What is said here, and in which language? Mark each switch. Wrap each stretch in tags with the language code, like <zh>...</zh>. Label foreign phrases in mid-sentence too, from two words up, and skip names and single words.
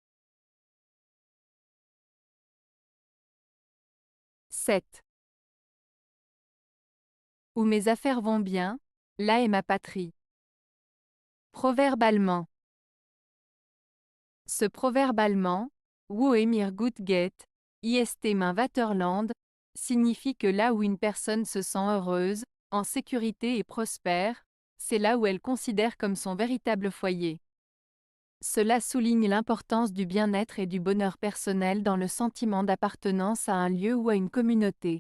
<fr>7. Où mes affaires vont bien, là est ma patrie. Proverbe allemand. Ce proverbe allemand,</fr> <de>Wo es mir gut geht, ist mein Vaterland,</de> <fr>signifie que là où une personne se sent heureuse, en sécurité et prospère, c'est là où elle considère comme son véritable foyer. Cela souligne l'importance du bien-être et du bonheur personnel dans le sentiment d'appartenance à un lieu ou à une communauté.</fr>